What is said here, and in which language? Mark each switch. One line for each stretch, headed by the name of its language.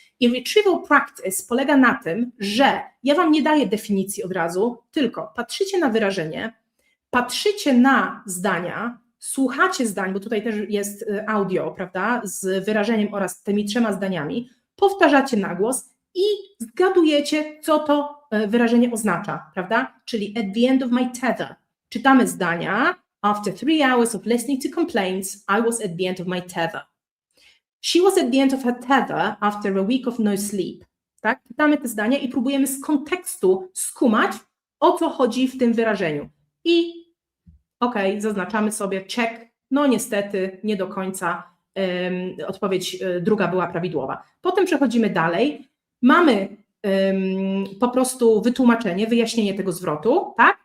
Polish: I retrieval practice polega na tym, że ja Wam nie daję definicji od razu, tylko patrzycie na wyrażenie, patrzycie na zdania, słuchacie zdań, bo tutaj też jest audio, prawda, z wyrażeniem oraz tymi 3 zdaniami, powtarzacie na głos i zgadujecie, co to wyrażenie oznacza, prawda, czyli
English: at the end of my tether.
Polish: Czytamy zdania.
English: After 3 hours of listening to complaints, I was at the end of my tether. She was at the end of her tether after a week of no sleep.
Polish: Tak? Czytamy te zdania i próbujemy z kontekstu skumać, o co chodzi w tym wyrażeniu. I zaznaczamy sobie check. No niestety, nie do końca odpowiedź druga była prawidłowa. Potem przechodzimy dalej. Mamy po prostu wytłumaczenie, wyjaśnienie tego zwrotu, tak?